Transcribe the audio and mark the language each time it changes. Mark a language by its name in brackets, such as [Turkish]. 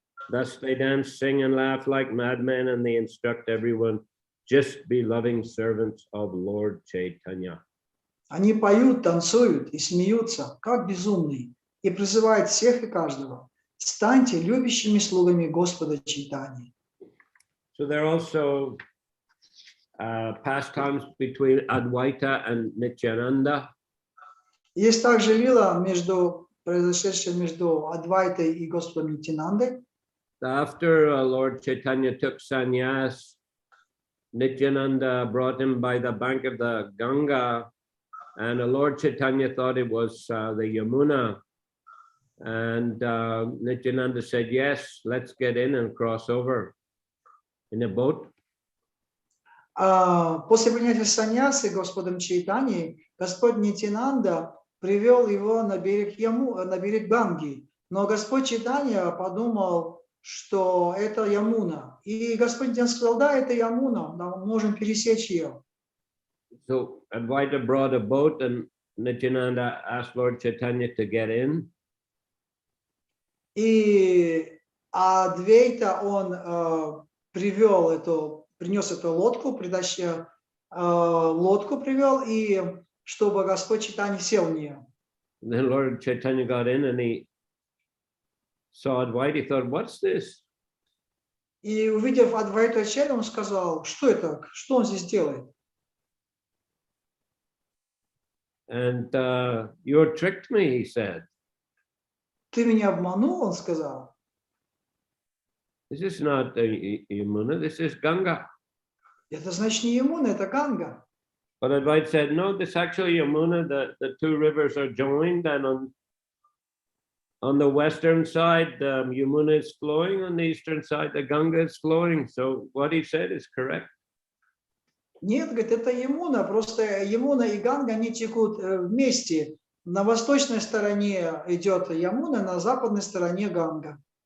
[English] Thus they dance, sing, and laugh like madmen, and they instruct everyone, just be loving servants of Lord Chaitanya. [Russian] Они поют, танцуют и смеются, как безумные, и призывают всех и каждого. Станьте любящими слугами Господа Чайтаньи. [English] So there are also pastimes between Advaita and Nityananda. [Russian] Есть также лила, произошедшая между Адвайтой и Господом Нитянандой. [English] After Lord Chaitanya took sannyas, Nityananda brought him by the bank of the Ganga, and Lord Chaitanya thought it was the Yamuna. And Nityananda said, yes, let's get in and cross over in a boat. [Russian] После принятия саньясы Господом Чайтаньей, Господь Нитянанда привел его на берег Ганги. Но Господь Чайтанья подумал, что это Ямуна. И Господь Нитьянанда сказал, да, это Ямуна, да, мы можем пересечь ее. [English] So Advaita brought a boat and Nityananda asked Lord Chaitanya to get in. [Russian] И Адвайта он принес эту лодку, лодку привел, и чтобы Господь Чайтанья сел в нее. [English] Then Lord Chaitanya got in and he saw Advaita. He thought, what's this? [Russian] И увидев Адвайту Ачарью, он сказал, что это, что он здесь делает? [English] And you tricked me, he said. [Russian] Ты меня обманул, он сказал. [English] This is not Yamuna, this is Ganga. [Russian] Это значит не Ямуна, это Ганга. [English] But Advaita said, no, this actually Yamuna, the two rivers are joined, and on the western side, Yamuna is flowing, on the eastern side, the Ganga is flowing. So what he said is correct. [Russian] Нет, говорит, это Ямуна, просто Ямуна и Ганга, они текут вместе. На восточной стороне идет Ямуна, на западной стороне Ганга.